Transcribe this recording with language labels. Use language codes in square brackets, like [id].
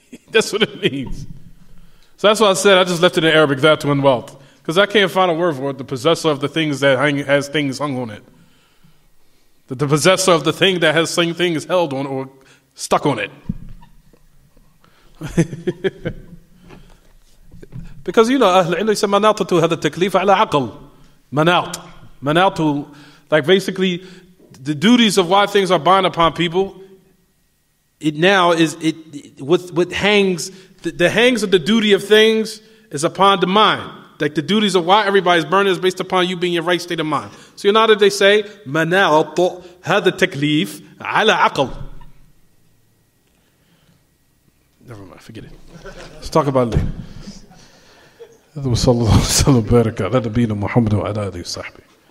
[en] That's what it means. So that's why I said I just left it in Arabic, dhatu anwat. Because I can't find a word for it, the possessor of the things that has things hung on it. The possessor of the thing that has things held on or stuck on it. Because [ar] أهل العلم يسمى مناطة هذا التكليف على عقل. [en] مناط, like basically the duties of why things are bound upon people. It now is what hangs. The hangs of the duty of things is upon the mind. Like the duties of why everybody's burning is based upon you being in your right state of mind. So now that they say [ar] مناط هذا التكليف على عقل. [en] Never mind, forget it. Let's talk about it later. [ar] هذا وصلى الله وسلم وبارك على نبينا محمد وعلى آله وصحبه.